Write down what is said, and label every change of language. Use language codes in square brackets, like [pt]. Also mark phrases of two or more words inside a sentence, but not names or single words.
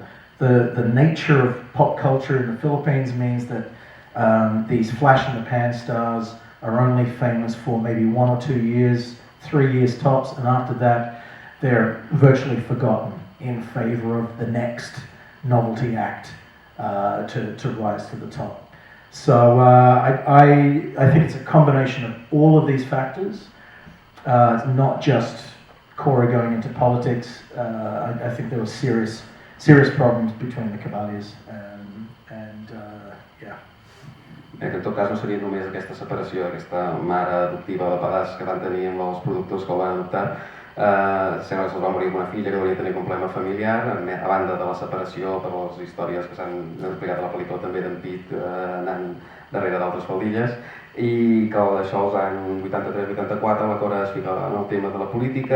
[en] The nature of pop culture in the Philippines means that these flash-in-the-pan stars are only famous for maybe 1 or 2 years, 3 years tops, and after that they're virtually forgotten in favor of the next novelty act to rise to the top. So I think it's a combination of all of these factors. It's not just Cora going into politics. I think there were serious problems between the Cavalliers and yeah. [ca] Que en tot cas no seria només aquesta separació, aquesta mare adoptiva de pedaç que van tenir amb els productors que el van adoptar. Sembla que se'ls va morir amb una filla que hauria de tenir un problema familiar, a banda de la separació per les històries que s'han explicat a la pel·lícula també d'en Pete anant darrere d'altres faldilles, i que d'això als anys 83-84 la Cora es fica en el tema de la política.